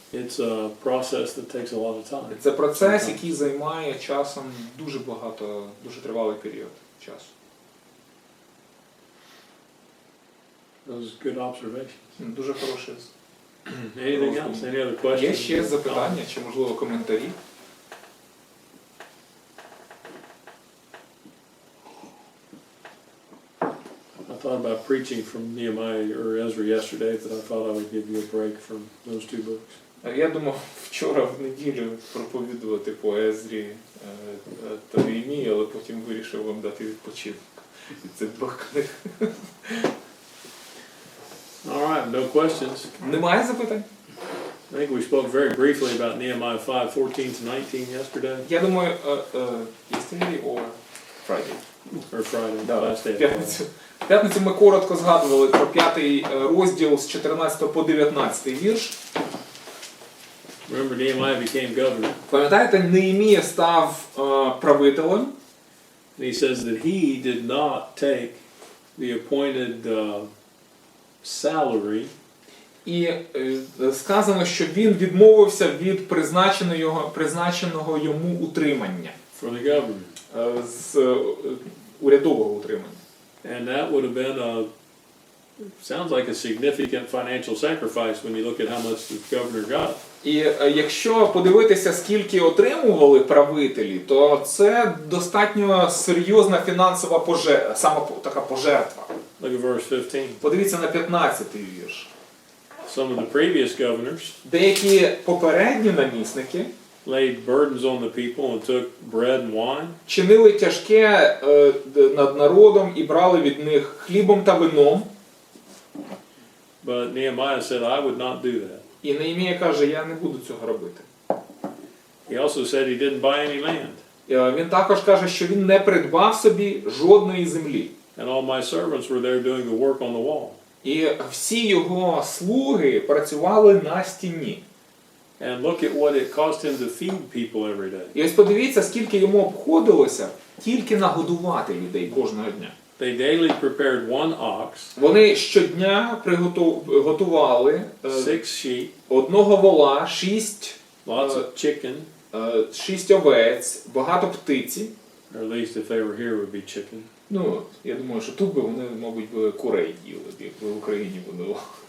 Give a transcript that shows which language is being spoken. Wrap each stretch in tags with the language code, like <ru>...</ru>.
<en>it's a process that takes a lot of time.</en> <uk>це процес, який займає часом дуже багато, дуже тривалий період часу.</uk> <en>Those are good observations.</en> <uk>Дуже хороше.</uk> <en>Anything else? Any other questions?</en> <uk>Є ще запитання чи, можливо, коментарі?</uk> <en>I thought about preaching from Nehemiah or Ezra yesterday, but I thought I would give you a break from those two books.</en> <uk>Я думав вчора в неділю проповідувати по Езрі та Неемії, але потім вирішив вам дати відпочинок від цих двох книг.</uk> <en>All right, no questions.</en> <uk>Немає запитань?</uk> <en>I think we spoke very briefly about Nehemiah 5:14-19 yesterday,</en> <uk>Я думаю,</uk> <en>yesterday or Friday. or Friday,</en> <ru>Да,</ru> <en>last day.</en> <uk>в п'ятницю ми коротко згадували про 5 розділ з 14 по 19 вірш.</uk> <en>Remember, Nehemiah became governor.</en> <uk>Пам'ятаєте, Неемія став правителем,</uk> <en>And he says that he did not take the appointed salary</en> <uk>і сказано, що він відмовився від призначеного йому утримання,</uk> <en>for the government.</en> <uk>з урядового утримання.</uk> <en>And that would have been sounds like a significant financial sacrifice when you look at how much the governor got.</en> <uk>І якщо подивитися, скільки отримували правителі, то це достатньо серйозна фінансова така пожертва.</uk> <en>Look at verse 15.</en> <uk>Подивіться на 15-й вірш.</uk> <en>Some of the previous governors</en> <uk>Деякі попередні намісники</uk> <en>laid burdens on the people and took bread and wine,</en> <uk>чинили тяжке над народом і брали від них хлібом та вином.</uk> <en>but Nehemiah said, I would not do that.</en> <uk>І Неемія каже, я не буду цього робити.</uk> <en>He also said he didn't buy any land.</en> <uk>Він також каже, що він не придбав собі жодної землі.</uk> <en>And all my servants were there doing the work on the wall.</en> <uk>І всі його слуги працювали на стіні.</uk> <en>And look at what it cost him to feed people every day.</en> <uk>І ось подивіться, скільки йому обходилося тільки нагодувати людей кожного дня.</uk> <en>They daily prepared one ox,</en> <uk>Вони щодня готували</uk> <en>6 sheep,</en> <uk>одного вола, 6</uk> <en>lots of chicken,</en> <uk>овець, багато птиці.</uk> <en>or at least if they were here would be chicken.</en> <uk>Ну, я думаю, що тут би вони, мабуть, би курей їли, якби в Україні було.</uk>